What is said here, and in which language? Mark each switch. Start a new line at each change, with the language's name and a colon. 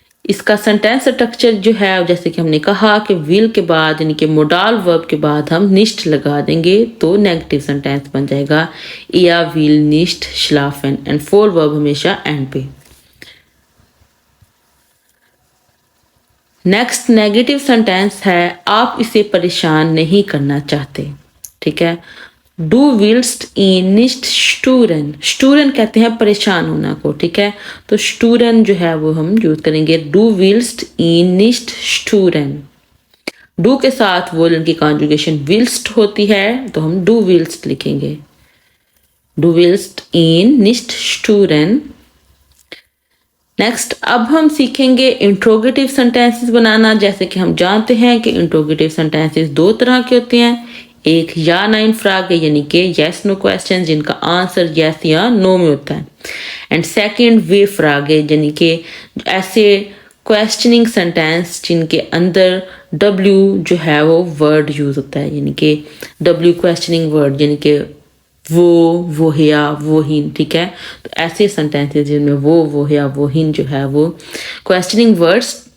Hindi: इसका sentence structure जो है जैसे कि हमने कहा कि will के बाद यानी कि मोडाल वर्ब के बाद हम nicht लगा देंगे तो नेगेटिव सेंटेंस बन जाएगा
German: er will nicht schlafen
Hindi: and full verb हमेशा एंड पे। नेक्स्ट नेगेटिव सेंटेंस है आप इसे परेशान नहीं करना चाहते, ठीक है।
German: Du willst ihn nicht stören।
Hindi: stören कहते हैं परेशान होना को, ठीक है, तो stören जो है वो हम यूज करेंगे
German: Du willst ihn nicht stören।
Hindi: do के साथ वोलन की कॉन्जुगेशन willst होती है तो हम du willst लिखेंगे।
German: Du willst ihn nicht stören।
Hindi: Next अब हम सीखेंगे इंट्रोगेटिव सेंटेंसेस बनाना। जैसे कि हम जानते हैं कि इंट्रोगेटिव सेंटेंसेस दो तरह के होते हैं, एक या नाइन फ्राग यानी कि यस नो क्वेश्चन जिनका आंसर यस या नो में होता है, एंड सेकंड वे फ्राग यानी कि ऐसे क्वेश्चनिंग सेंटेंस जिनके अंदर डब्ल्यू जो है वो वर्ड यूज होता है, यानी कि डब्ल्यू क्वेश्चनिंग वर्ड यानी कि वो या वो हिन, ठीक है। तो ऐसे सेंटेंसेस जिनमें वो या वो हिन जो है वो क्वेश्चनिंग वर्ड्स